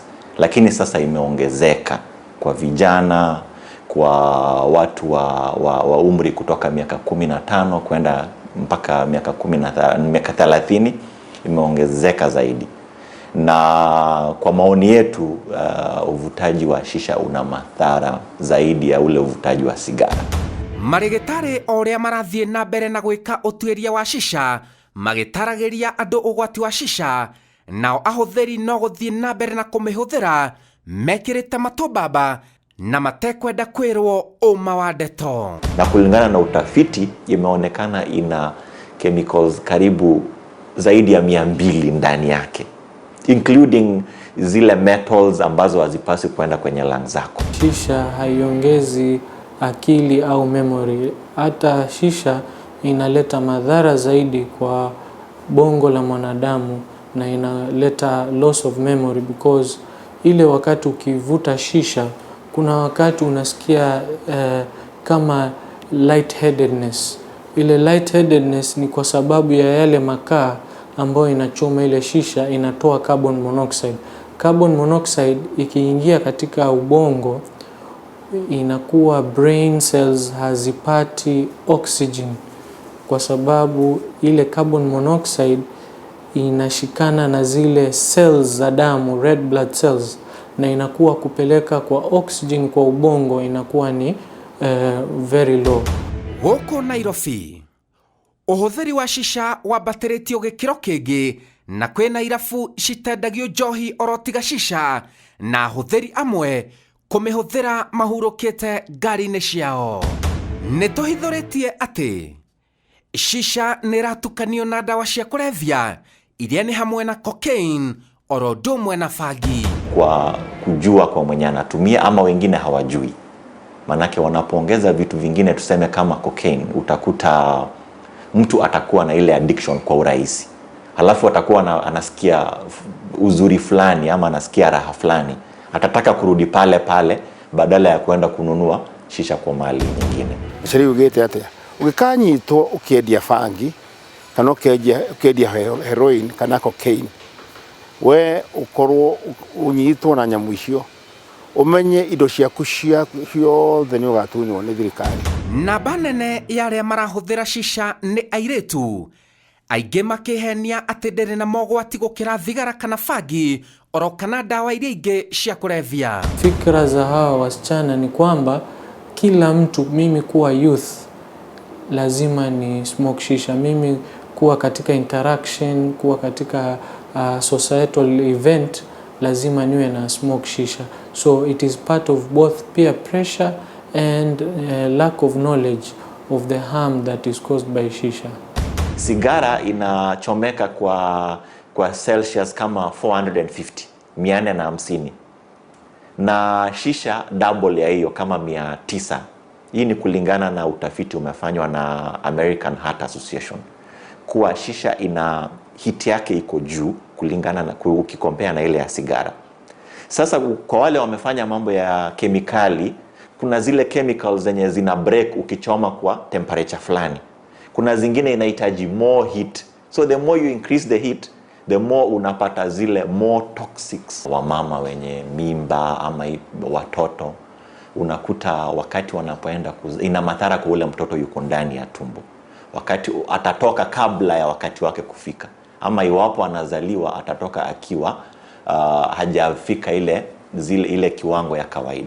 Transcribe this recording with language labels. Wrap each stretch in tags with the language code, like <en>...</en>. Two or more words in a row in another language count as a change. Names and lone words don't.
<sw>Lakini sasa imeongezeka kwa vijana, kwa watu wa umri kutoka miaka 15 kwenda mpaka miaka 30 imeongezeka zaidi. Na kwa maoni yetu uvutaji wa shisha una madhara zaidi ya ule uvutaji wa sigara.</sw> <ki>Marigitari oria marathie na mbere na gwika utuiria wa shisha magitaragiria andu ugwati wa shisha nao ahuthiri no guthie na mbere na kumihuthira mekirite matubaba na matekwenda kwirwo uma wa ndeto.</ki> <sw>Na kulingana na utafiti imeonekana ina chemicals karibu zaidi ya 200 ndani yake, including zile metals ambazo hazipasi kwenda kwenye lungs zako. Shisha haiongezi akili au memory. Hata shisha inaleta madhara zaidi kwa bongo la mwanadamu na inaleta</sw> <en>loss of memory because</en> <sw>ile wakati ukivuta shisha kuna wakati unasikia kama lightheadedness. Ile lightheadedness ni kwa sababu ya yale makaa ambayo inachoma ile shisha inatoa</sw> <en>carbon monoxide. Carbon monoxide</en> <sw>ikiingia katika ubongo inakuwa</sw> <en>brain cells</en> <sw>hazipati oxygen kwa sababu ile</sw> <en>carbon monoxide</en> <sw>inashikana na zile cells za damu,</sw> <en>red blood cells,</en> <sw>na inakuwa kupeleka kwa oxygen kwa ubongo inakuwa ni</sw> <en>very low.</en> <ki>Guku Nairobi uhuthiri wa shisha wambatirĩtio gĩkĩro kĩngĩ na kwĩna irabu citendagio njohi orotiga shisha na ahuthiri amwe kumihũthĩra mahurũkĩte ngari-inĩ ciao. Nĩtũhithũrĩtie atĩ shisha nĩratukanio na ndawa cia kulevya iria ni hamwe na cocaine oro ndũmwe na fangi.</ki> <sw>Kwa kujua kwa mwenye anatumia ama wengine hawajui, manake wanapoongeza vitu vingine tuseme kama cocaine, utakuta mtu atakuwa na ile addiction kwa urahisi, halafu atakuwa anasikia uzuri fulani ama anasikia raha fulani, atataka kurudi pale pale badala ya kwenda kununua shisha kwa mali nyingine.</sw> <ki>Siri ugete atia ugikanyitwo ukiendia fangi kana ukendia heroin kana cocaine, we ukorwo unyitwo na nyamu icio, umenye indo ciaku ciothe ni ugatunywo ni thirikari. Namba nene ya aria marahuthira shisha ni airetu, aingĩ makĩhenia atĩ ndĩrĩ na mogwati gũkĩra thigara kana fangi oro kana dawa iria ingĩ cia kulevya.</ki> <sw>Fikra za hawa wasichana ni kwamba kila mtu, mimi kuwa youth lazima ni smoke shisha, mimi kuwa katika interaction, kuwa katika</sw> <en>societal event</en> <sw>lazima niwe na smoke shisha.</sw> <en>So it is part of both peer pressure and lack of knowledge of the harm that is caused by shisha.</en> <sw>Sigara inachomeka kwa Celsius kama 450 na shisha double ya hiyo kama 900. Hii ni kulingana na utafiti umefanywa na American Heart Association, kuwa shisha ina hit yake iko juu kulingana na ukikompea na ile ya sigara. Sasa kwa wale wamefanya mambo ya kemikali, kuna zile chemicals zenye zina break ukichoma kwa temperature fulani. Kuna zingine inahitaji</sw> <en>more heat. So the more you increase the heat, the more</en> <sw>unapata zile</sw> <en>more toxics.</en> <sw>Wamama wenye mimba ama watoto, unakuta wakati wanapoenda ina madhara kwa ule mtoto yuko ndani ya tumbo. Wakati atatoka kabla ya wakati wake kufika. Ama iwapo anazaliwa atatoka akiwa hajafika ile kiwango ya kawaida.</sw>